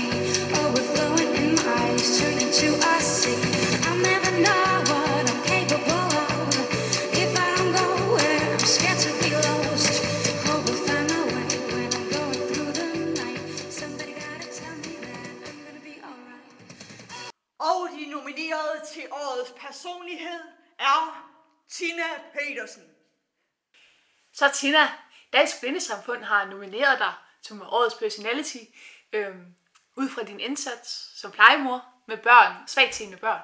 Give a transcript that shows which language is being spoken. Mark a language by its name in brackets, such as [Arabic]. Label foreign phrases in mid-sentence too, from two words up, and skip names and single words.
[English] Overflowing in my eyes, turning to a sea. I'll never know what I'm capable of. If I don't go where I'm scared to be lost. Hope we'll find my way when I'm going through the night. Somebody gotta tell me that I'm gonna be alright. [Danish] Og de nominerede til årets personlighed er Tina Petersen. Så Tina, Dansk Blindesamfund har nomineret dig som årets personality ud fra din indsats som plejemor med børn, svagtseende børn.